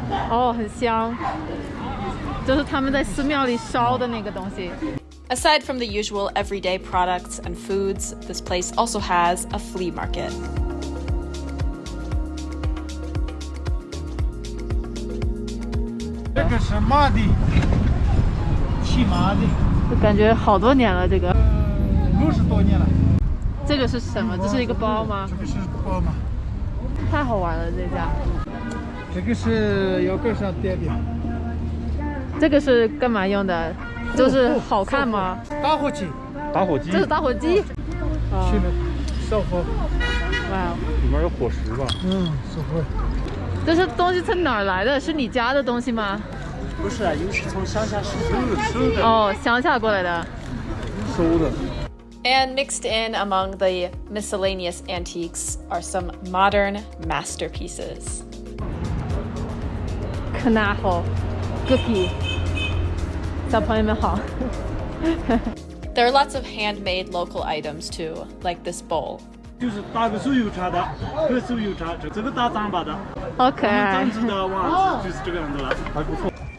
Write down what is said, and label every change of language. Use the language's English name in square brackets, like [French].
[Chinese] Oh, 很香，就是他们在寺庙里烧的那个东西。 [English] Aside from the usual everyday products and foods, this place also has a flea market. [Chinese] 这个是马的，骑马的。就感觉好多年了，这个。 60多年了。这个是什么？这是一个包吗？这个是包吗？太好玩了，这家。这个是腰杆上垫的。这个是干嘛用的？就是好看吗？打火机。打火机。这是打火机。去了，烧火。哇。里面有火石吧？烧火。这是东西从哪儿来的？是你家的东西吗？不是啊，有是从乡下收的。哦，乡下过来的。收的。 [English] And mixed in among the miscellaneous antiques are some modern masterpieces. [Chinese] Kanaho, cookie. 小朋友们好。 [English] There are lots of handmade local items too, like this bowl. [Chinese] 就是打个手油茶的，喝手油茶，这个打糌粑的。好可爱。长知的哇，就是这个样子了，还不错。